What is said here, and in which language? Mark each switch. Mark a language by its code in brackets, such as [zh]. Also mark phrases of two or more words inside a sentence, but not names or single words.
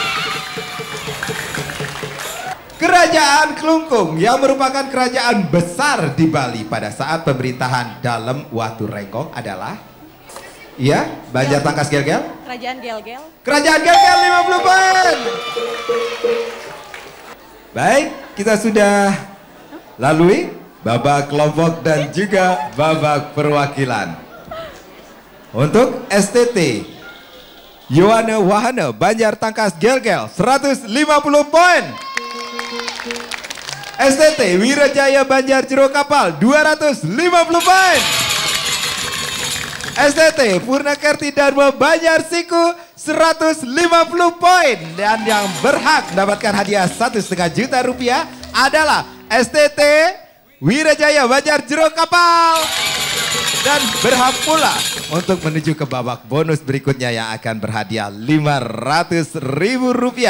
[id] Kerajaan Klungkung yang merupakan kerajaan besar di Bali pada saat pemerintahan Dalem Watu Renggong adalah, iya, Banjar Tangkas Gel-Gel. Kerajaan Gel-Gel. Kerajaan Gel-Gel 50 poin. Baik, kita sudah lalui babak kelompok dan juga babak perwakilan. Untuk STT Yohana Wahana Banjar Tangkas Gel-Gel 150 poin. STT Wirajaya Banjar Jero Kapal 250 poin. STT Purnakerti Dharma Banjar Siku 150 poin. Dan yang berhak mendapatkan hadiah 1,5 juta rupiah adalah STT Wirajaya Banjar Jero Kapal. Dan berhak pula untuk menuju ke babak bonus berikutnya yang akan berhadiah 500.000 rupiah.